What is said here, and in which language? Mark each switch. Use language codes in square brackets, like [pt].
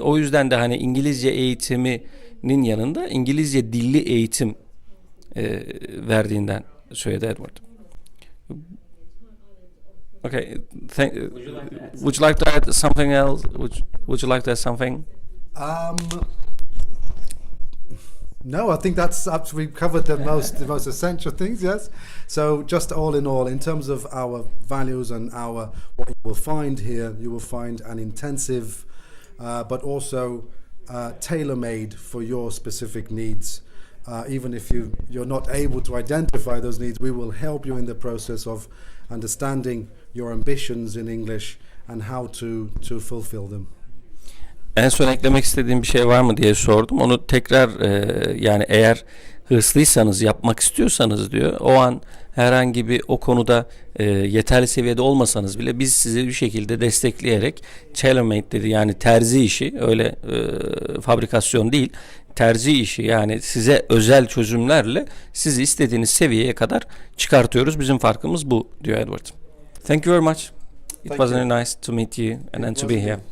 [tr] O yüzden de hani İngilizce eğitiminin yanında İngilizce dilli eğitim verdiğinden söyledi Edward. [en] Okay, would you like to add something else? Would you like to add something? No, I think that's we've covered the most essential things. Yes. So just all in terms of our values and what you will find here, you will find an intensive, but also tailor-made for your specific needs. Even if you're not able to identify those needs, we will help you in the process of understanding your ambitions in English and how to fulfill them. [tr] En son eklemek istediğim bir şey var mı diye sordum. Onu tekrar yani eğer hırslıysanız, yapmak istiyorsanız diyor, o an herhangi bir o konuda yeterli seviyede olmasanız bile biz sizi bir şekilde destekleyerek tailor-made dedi, yani terzi işi, öyle fabrikasyon değil, terzi işi, yani size özel çözümlerle sizi istediğiniz seviyeye kadar çıkartıyoruz. Bizim farkımız bu diyor Edward. [en] Thank you very much. It was very nice to meet you and to be here.